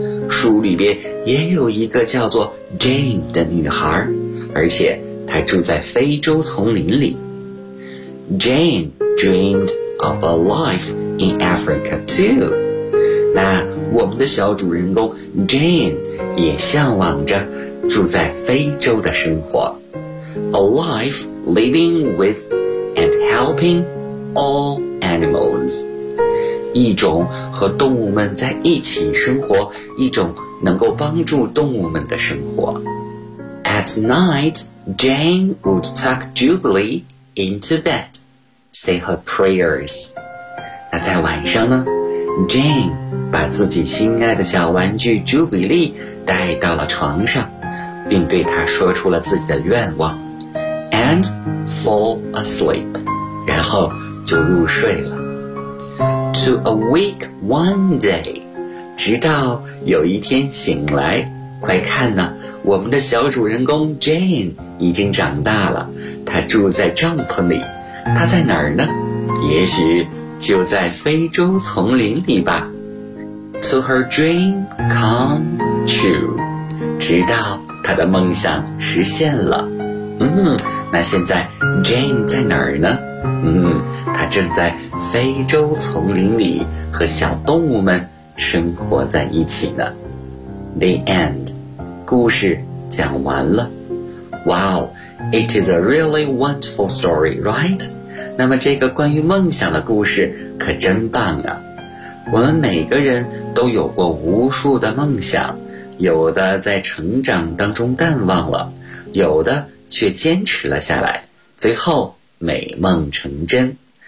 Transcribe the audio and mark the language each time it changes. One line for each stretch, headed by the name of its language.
Chinese: 书里边也有一个叫做 Jane 的女孩，而且她住在非洲丛林里。
English: Jane dreamed of a life in Africa too.
Chinese: 那我们的小主人公 Jane 也向往着住在非洲的生活。
English: A life living with and helping all animals.
Chinese: 一种和动物们在一起生活，一种能够帮助动物们的生活。
English: At night, Jane would tuck Jubilee into bed. Say her prayers.
Chinese: 那在晚上呢， Jane 把自己心爱的小玩具 Jubilee 带到了床上，并对她说出了自己的愿望，
English: and fall asleep，
Chinese: 然后就入睡了。
English: To awake one day，
Chinese: 直到有一天醒来。快看呢，我们的小主人公 Jane 已经长大了，她住在帐篷里。他在哪儿呢？也许就在非洲丛林里吧。
English: To her dream come true，
Chinese: 直到她的梦想实现了。那现在 Jane 在哪儿呢？她正在非洲丛林里和小动物们生活在一起呢。
English: The end，
Chinese: 故事讲完了。
English: Wow， it is a really wonderful story， right？
Chinese: 那么这个关于梦想的故事可真棒啊。我们每个人都有过无数的梦想，有的在成长当中淡忘了，有的却坚持了下来，最后美梦成真。